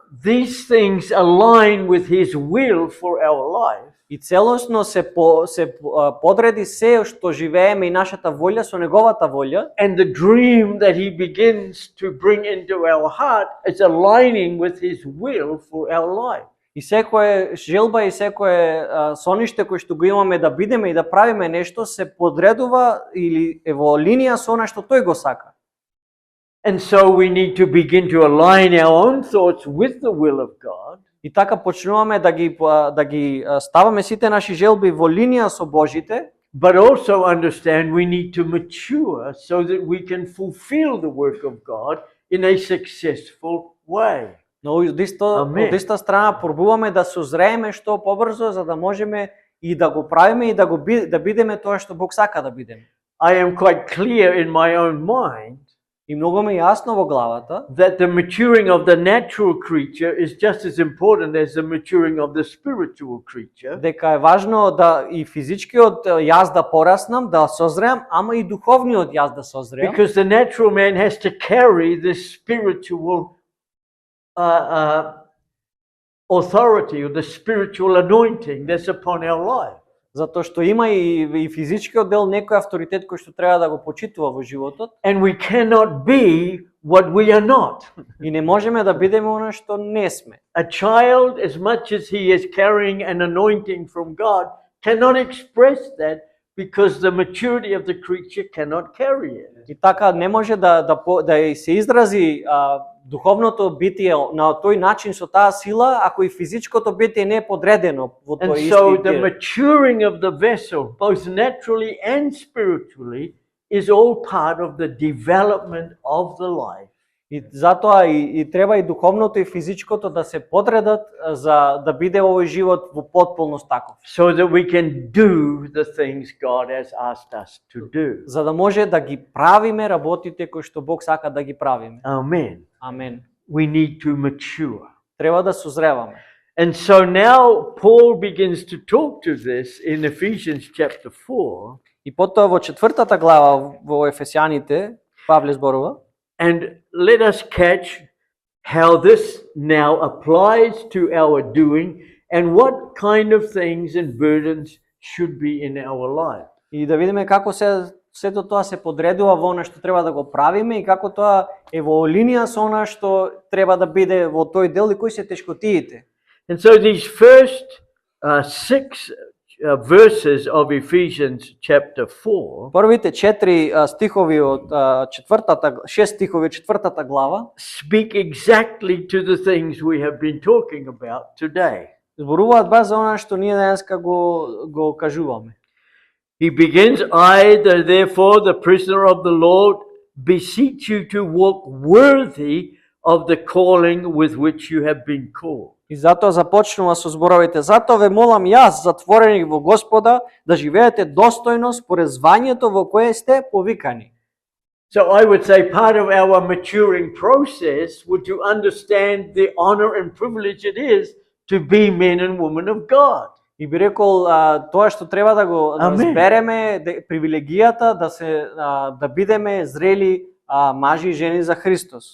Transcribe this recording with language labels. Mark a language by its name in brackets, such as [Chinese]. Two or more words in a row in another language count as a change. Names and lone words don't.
[English] these things align with his will for our life. [Macedonian] и целосно се подреди се што живееме и нашата волја со неговата волја, [English] And the dream that he begins to bring into our heart is aligning with his will for our life. [Macedonian] и секое желба и секое сониште кој што го имаме да бидеме и да правиме нешто се подредува или е во линија со она што тој го сака. [English] And so we need to begin to align our own thoughts with the will of God. [Macedonian] И така почнуваме да ги ставаме сите наши желби во линија со Божите, [English] But also understand we need to mature so that we can fulfill the work of God in a successful way. [Macedonian] но од иста страна пробуваме да созрееме што побрзо за да можеме и да го правиме и да бидеме тоа што Бог сака да бидеме. [English] I am quite clear in my own mind [Macedonian] И многу ми јасно во главата [English] that the maturing of the natural creature is just as important as the maturing of the spiritual creature. [Macedonian] дека е важно да и физичкиот јас да пораснам, да созреам, ама и духовниот јас да созреам. [English] Because the natural man has to carry this spiritual authority or the spiritual anointing that's upon our life. [Macedonian] Затоа што има и физичкиот дел некој авторитет кој што треба да го почитува во животот. [English] And we cannot be what we are not. [Macedonian] И не можеме да бидеме она што не сме. [English] A child, as much as he is carrying an anointing from God, cannot express that because the maturity of the creature cannot carry it. [Macedonian] И така не може да се изрази духовното битие на тој начин со таа сила, ако и физичкото битие не е подредено во тој [English] And [Macedonian] исти [English] so the [Macedonian] дел. [English] maturing of the vessel, both naturally and spiritually, is all part of the development of the life. [Macedonian] И затоа и треба и духовното и физичкото да се подредат за да биде овој живот во потполност таков. [English] So that we can do the things God has asked us to do. [Macedonian] За да може да ги правиме работите кои што Бог сака да ги правиме. [English] Amen. [Macedonian] Амен. [English] We need to mature. [Macedonian] Треба да созреваме. [English] And so now Paul begins to talk to this in Ephesians chapter 4. [Macedonian] И потоа во 4 глава во Ефесјаните Павле зборува. [English] And let us catch how this now applies to our doing and what kind of things and burdens should be in our life. [Macedonian] И да видиме како сето тоа се подредува во она што треба да го правиме и како тоа е во линија со она што треба да биде во тој дел и кои се тешкотиите. [English] And so these first 6 verses of Ephesians chapter 4 [Macedonian] Првите 4 стихови од 6 стихови од 4 глава [English] speak exactly to the things we have been talking about today. [Macedonian] зборуваат баш за она што ние денеска го кажуваме. [English] He begins, I, therefore, the prisoner of the Lord, beseech you to walk worthy of the calling with which you have been called. [Macedonian] И затоа започнува со зборовите: затоа ве молам јас, затвореник во Господа, да живеете достојно според звањето во кое сте повикани. [English] So I would say part of our maturing process would to understand the honor and privilege it is to be men and women of God. [Macedonian] И би рекол тоа што треба да го разбереме, привилегијата да бидеме зрели мажи и жени за Христос.